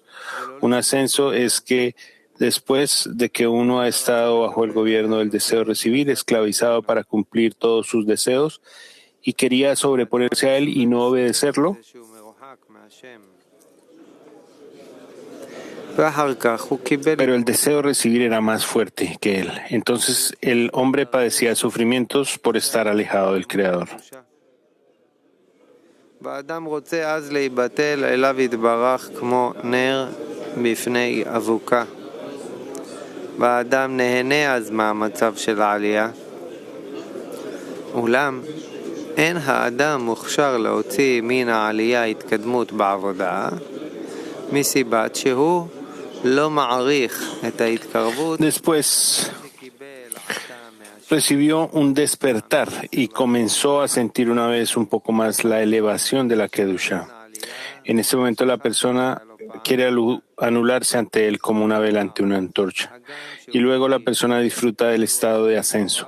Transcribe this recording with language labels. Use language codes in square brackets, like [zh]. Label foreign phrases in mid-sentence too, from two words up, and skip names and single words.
[es] Un ascenso es que después de que uno ha estado bajo el gobierno del deseo de recibir, esclavizado para cumplir todos sus deseos, y quería sobreponerse a él y no obedecerlo, pero el deseo de recibir era más fuerte que él. Entonces el hombre padecía sufrimientos por estar alejado del Creador. [he] אין האדם מוכשר להוציא מן העלייה התקדמות בעבודה מסיבת שהוא לא מעריך את ההתקרבות. [es] Después recibió un despertar y comenzó a sentir una vez un poco más la elevación de la Kedusha. En ese momento la persona quiere anularse ante él como una vela ante una antorcha. Y luego la persona disfruta del estado de ascenso.